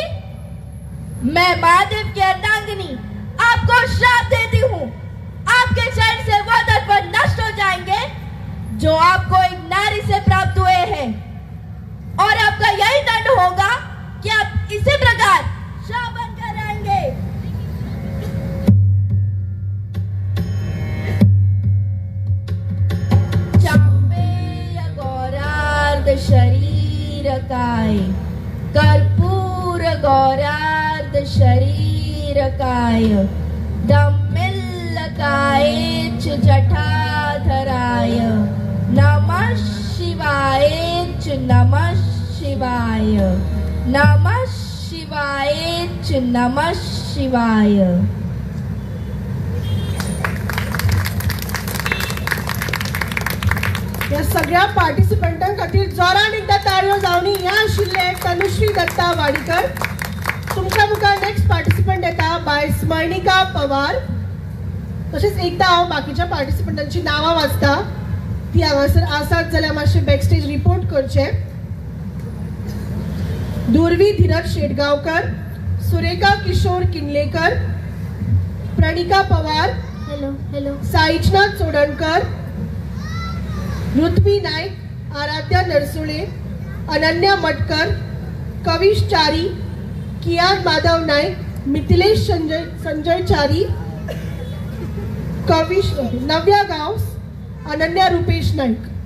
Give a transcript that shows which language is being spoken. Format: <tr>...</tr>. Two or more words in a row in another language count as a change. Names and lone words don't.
<hi>मैं महादेव की अर्धांगिनी आपको श्राप देती हूँ. आपके शरीर से वो दर्पण नष्ट हो जाएंगे जो आपको एक नारी से प्राप्त हुए हैं, और आपका यही दंड होगा कि आप इसी प्रकार श्राप बनकर रहेंगे.</hi> <sa>चांपेय गौरार्ध शरीरकाय, कर्पूर गौरार्ध शरीरकाय, दम्मिल्लकाय च जटाधराय, नमः शिवाय च नमः शिवाय, नमः शिवाय च नमः शिवाय.</sa> <kok>या सगळ्या पार्टिसिपंटां खातीर जोरान एकदा ताळयो जावनी. ह्या आशिल्ले तनुश्री दत्ता वाडीकर. तुमच्या मुखार</kok> <en>next participant</en> <kok>येता बाय स्मरणिका पवार. तशेंच एकदा हांव बाकीच्या पार्टिसिपंटांची नांवां वाचता. ती हांगासर आसात जाल्यार मातशें</kok> <en>backstage report</en> <kok>करचें. दुर्वी धीरज शेटगांवकर, सुरेखा किशोर किनलेकर, प्रणिका पवार,</kok> <en>hello hello</en> <kok>साईचनाथ चोडणकर, ऋत्वी नाईक, आराध्या नरसुळे, अनन्या मटकर, कविश चारी, कियान माधव नाईक, मिथिलेश संजय चारी, कविश नव्या गावस, अनन्या रुपेश नाईक.</kok>